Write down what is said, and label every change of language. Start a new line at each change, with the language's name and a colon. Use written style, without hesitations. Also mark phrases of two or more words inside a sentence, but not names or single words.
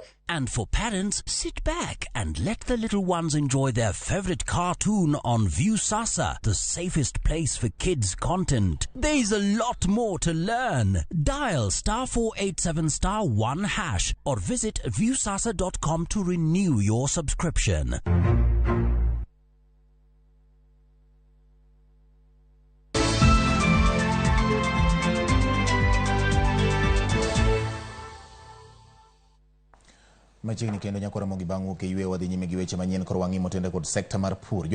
English: And for parents, sit back and let the little ones enjoy their favorite cartoon on Viusasa, the safest place for kids' content. There's a lot more to learn. Dial *487*1# or visit viusasa.com to renew your subscription.
Luo (Kenya and Tanzania): Machiegni kendo nyakora Ramogi bang'u ke ywe wadhi nyime gi weche manyien kor wang'i motende kod sekta mar pur.